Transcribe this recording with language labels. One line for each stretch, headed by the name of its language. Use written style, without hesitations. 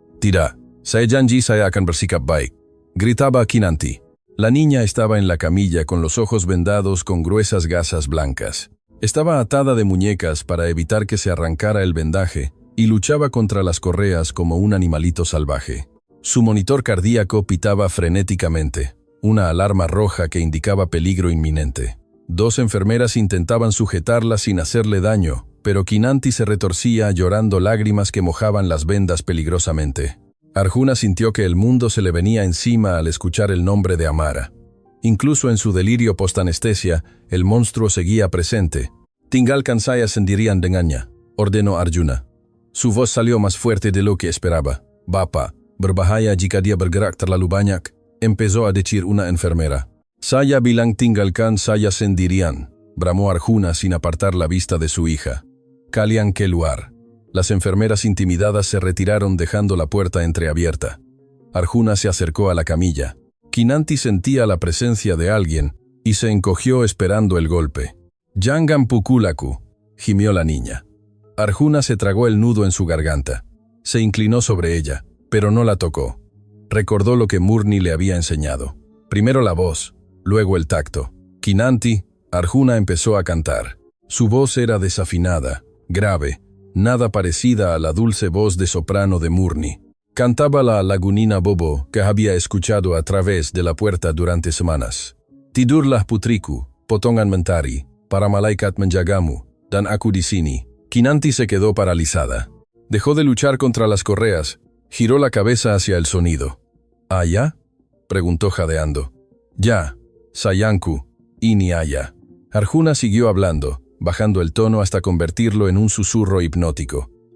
Indonesian: Tidak, saya janji saya akan bersikap baik,
Spanish: gritaba Kinanti. La niña estaba en la camilla con los ojos vendados con gruesas gasas blancas. Estaba atada de muñecas para evitar que se arrancara el vendaje y luchaba contra las correas como un animalito salvaje. Su monitor cardíaco pitaba frenéticamente, una alarma roja que indicaba peligro inminente. Dos enfermeras intentaban sujetarla sin hacerle daño, pero Kinanti se retorcía llorando lágrimas que mojaban las vendas peligrosamente. Arjuna sintió que el mundo se le venía encima al escuchar el nombre de Amara. Incluso en su delirio postanestesia, el monstruo seguía presente.
Indonesian: Tinggalkan saya sendirian dengannya,
Spanish: ordenó Arjuna. Su voz salió más fuerte de lo que esperaba.
Indonesian: Bapak, berbahaya jika dia bergerak terlalu banyak,
Spanish: empezó a decir una enfermera.
Indonesian: Saya bilang tinggalkan saya sendirian,
Spanish: bramó Arjuna sin apartar la vista de su hija.
Indonesian: Kalian keluar.
Spanish: Las enfermeras intimidadas se retiraron dejando la puerta entreabierta. Arjuna se acercó a la camilla. Kinanti sentía la presencia de alguien y se encogió esperando el golpe.
Indonesian: Jangan pukulaku,
Spanish: gimió la niña. Arjuna se tragó el nudo en su garganta. Se inclinó sobre ella, pero no la tocó. Recordó lo que Murni le había enseñado. Primero la voz, luego el tacto. Kinanti, Arjuna empezó a cantar. Su voz era desafinada, grave, nada parecida a la dulce voz de soprano de Murni. Cantaba la lagunina bobo que había escuchado a través de la puerta durante semanas.
Indonesian: Tidurlah putriku, potongan mentari, para malaikat menjagamu, dan aku di sini.
Spanish: Kinanti se quedó paralizada. Dejó de luchar contra las correas, giró la cabeza hacia el sonido. ¿Ah, ya? Preguntó jadeando.
Indonesian: Ya, Sayanku, ini aya.
Spanish: Arjuna siguió hablando, bajando el tono hasta convertirlo en un susurro hipnótico.